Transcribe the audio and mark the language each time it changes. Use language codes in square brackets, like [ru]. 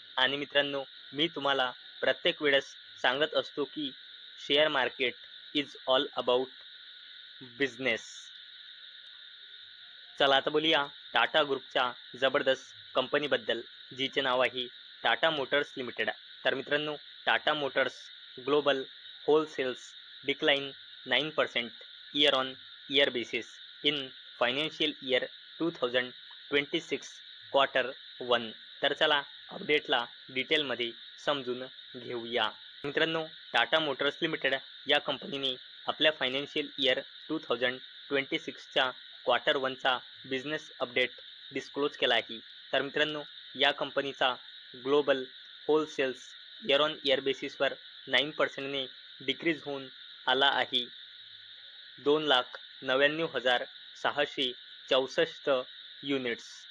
[mr] आणि मित्रांनो, मी तुम्हाला प्रत्येक वेळेस सांगत असतो की [en] Share market is all about business. [mr] चला आता बोलूया टाटा ग्रुपच्या जबरदस्त कंपनीबद्दल, जिचे नाव आहे टाटा मोटर्स लिमिटेड. तर मित्रांनो, [en] Tata motors global wholesales decline 9% year on year basis in financial year 2026 Q1. [mr] तर चला अपडेटला डिटेलमध्ये समजून घेऊया. मित्रांनो, टाटा मोटर्स लिमिटेड या कंपनीने आपल्या financial year 2026च्या quarter 1चा business update disclose केला आहे. तर मित्रांनो, या कंपनीचा global wholesales year on year बेसिसवर 9%ने डिक्रीज होऊन आला आहे 2,99,664 युनिट्स.